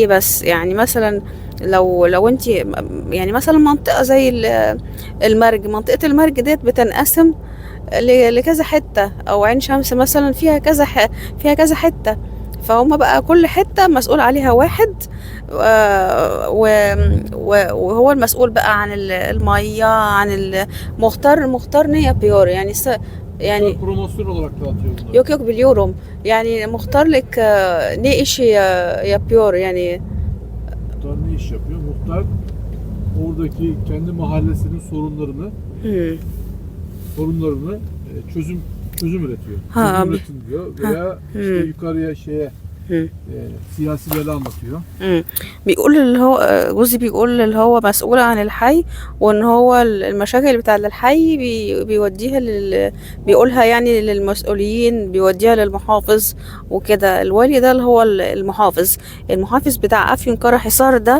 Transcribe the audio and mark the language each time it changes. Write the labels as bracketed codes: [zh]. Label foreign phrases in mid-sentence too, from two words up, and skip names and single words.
[ar] بس يعني مثلا لو انت يعني مثلا منطقة زي المرج، منطقة المرج ديت بتنقسم لكذا حتة، أو عين شمس مثلا فيها كذا حتة. فهم بقى كل حتة مسؤول عليها واحد، وهو المسؤول بقى عن المية، عن مختار نية بيور يعني [tr] Muhtar [ar] يعني [tr] promosyon olarak dağıtıyor bunları. yok biliyorum yani muhtar لك ne işi yapıyor yani. Muhtar ne iş yapıyor? Muhtar oradaki kendi mahallesinin sorunlarını Hmm. sorunlarını çözüm üretiyor. Ha Çözüm abi. üretin diyor Ha. veya işte Hmm. yukarıya Hmm. siyasileri anlatıyor. مم. [ar] بيقول اللي هو جوزي بيقول اللي هو مسؤول عن الحي، وان هو المشاكل بتاع الحي بيوديها بيقولها يعني للمسؤولين، بيوديها للمحافظ وكده. الوالي ده اللي هو المحافظ بتاع أفيون حصار ده.